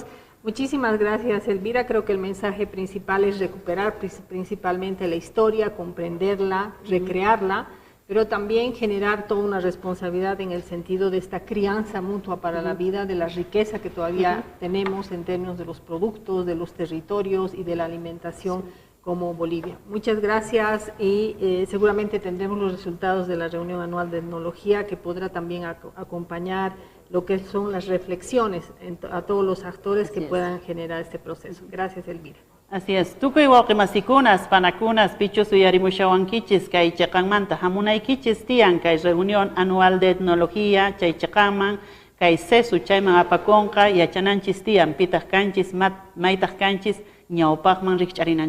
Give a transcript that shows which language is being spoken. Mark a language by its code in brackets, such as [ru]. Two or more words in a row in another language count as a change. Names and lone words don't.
[es] Muchísimas gracias, Elvira. Creo que el mensaje principal es recuperar principalmente la historia, comprenderla, recrearla, pero también generar toda una responsabilidad en el sentido de esta crianza mutua para la vida, de la riqueza que todavía tenemos en términos de los productos, de los territorios y de la alimentación como Bolivia. Muchas gracias y seguramente tendremos los resultados de la reunión anual de etnología que podrá también acompañar lo que son las reflexiones a todos los actores que puedan generar este proceso. Gracias, Elvira. Así es. [qu] Tukuy waqimasicunas, panacunas, pichus uyarimushawankichis, kay chaqanmanta hamunaykichis tiyan, kay [es] reunión anual de etnología, [qu] chay chaqanman, kay sesu chayman apakonqa, yachananchis tiyan, pitaq kanchis, maytaq kanchis, ñawpaqman rikch'arinanchispaq.